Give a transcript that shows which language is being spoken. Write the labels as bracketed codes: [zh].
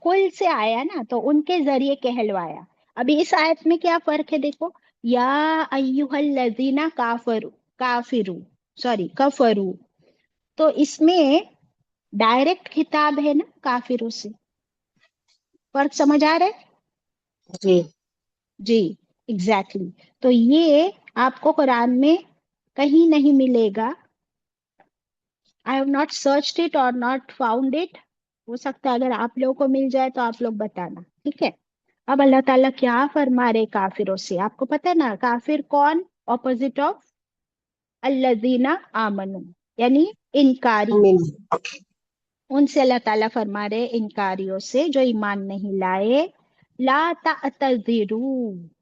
[ur] کل سے آیا نا، تو ان کے ذریعے کہلوایا. ابھی اس آیت میں کیا فرق ہے دیکھو، [ar] یا ایوہ الذین کافرو، [ur] سوری [ar] کفرو، [ur] تو اس میں ڈائریکٹ خطاب ہے نا کافروں سے. فرق سمجھ آ رہا ہے؟ جی. جی ایگزیکٹلی. تو یہ آپ کو قرآن میں کہیں نہیں ملے گا. [en] I have not searched it or not found it. [ur] ہو سکتا ہے اگر آپ لوگوں کو مل جائے تو آپ لوگ بتانا. ٹھیک ہے. اب اللہ تعالیٰ کیا فرما رہے کافروں سے؟ آپ کو پتہ ہے نا کافر کون؟ اپوزٹ آف [ar] الذین آمنو، [ur] یعنی انکاری. ان سے اللہ تعالیٰ فرما رہے انکاریوں سے جو ایمان نہیں لائے، [ar] لا تعتذروا.